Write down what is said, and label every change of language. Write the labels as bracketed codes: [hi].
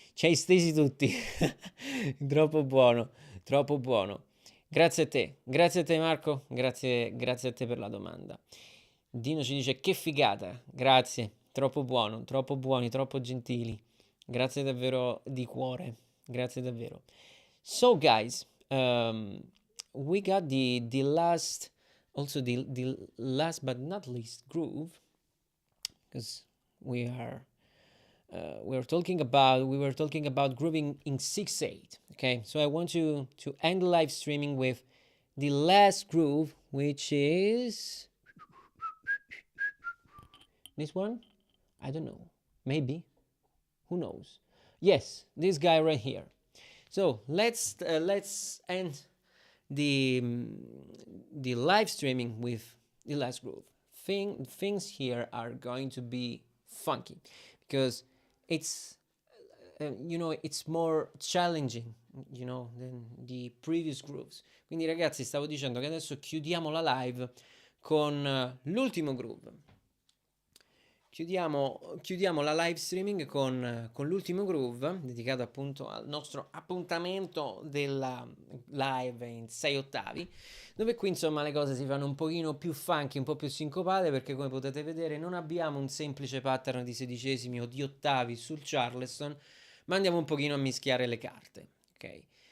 [it] Ci hai stesi tutti, troppo buono, troppo buono. Grazie a te Marco, grazie a te per la domanda. Dino ci dice che figata, grazie, troppo buono, troppo buoni, troppo gentili. Grazie davvero di cuore, grazie davvero. [en] So guys, we got the last, also the last but not least groove, because we were talking about grooving in 6/8. Okay, so I want to end the live streaming with the last groove, which is this one. I don't know, maybe, who knows. Yes, this guy right here. So let's end the live streaming with the last groove. Things here are going to be funky, because it's it's more challenging, than the previous grooves. [it] Quindi ragazzi, stavo dicendo che adesso chiudiamo la live con l'ultimo groove. chiudiamo la live streaming con l'ultimo groove dedicato appunto al nostro appuntamento della live in 6 ottavi, dove qui insomma le cose si fanno un pochino più funky, un po' più sincopate, perché come potete vedere non abbiamo un semplice pattern di sedicesimi o di ottavi sul Charleston, ma andiamo un pochino a mischiare le carte, ok?